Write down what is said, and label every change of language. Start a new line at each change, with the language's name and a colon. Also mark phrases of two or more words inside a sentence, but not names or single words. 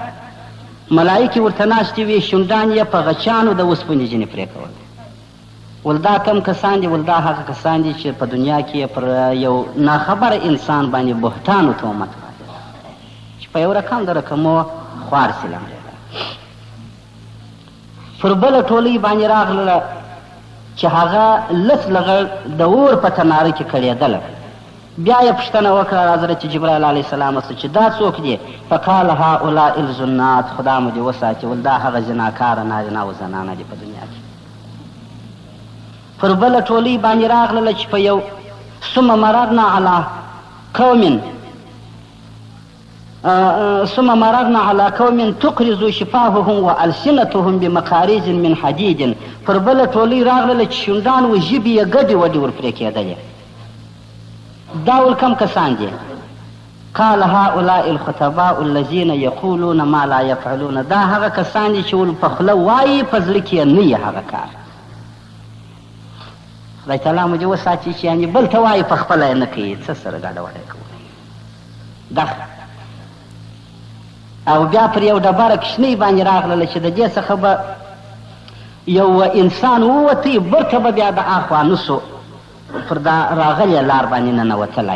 Pashto: ملایکې ورته ناستې وې شونډان یې په غچانو د اوسپنې ځینې پرې کول ول دا کم کسان دي، ول دا هغه کسان دي چې په دنیا کې پر یو ناخبره انسان باندې بهتان و تهمت چې په یو رقم د رقمو خوار سي پر بله ټولۍ باندې راغله چې هغه لس لغړ د اور په تناره کې کړېدله. بیا یې پوښتنه وکړه حضرت جبرائیل علیه السلام چې دا څوک دي؟
Arabic: فقال هؤلاء الزنات،
Pashto: خدا مو دې وساتي، ول دا هغه زناکاره نارینه او زنانه دي په دنیا کې. پر بله ټولۍ باندې راغلله چې په یو
Arabic: ثم مررنا على قوم تقرض شفاههم والسنتهم بمقاريز من حديد.
Pashto: پر بله ټولۍ راغلله چې شونډان و ژبې یې ګډې وډې ورپرې کېدلې. دا ول کم کسان دي؟
Arabic: قال هؤلاء الخطباء الذين يقولون ما لا يفعلون.
Pashto: دا هغه کسان دي چې ول په خوله وایي په زړه کې نه یې هغه کار. خدای تعالی مو دې وساتي چې یعنې بل ته وایي په خپله یې نه کوي، څه سره ګاډه وډه کوي. دا او بیا پر یو ډبره کشنۍ باندې راغلله چې د دې څخه به یو انسان ووتی، برته به بیا د اخوا نسو پر دا راغلی لار باندې ننوتلی.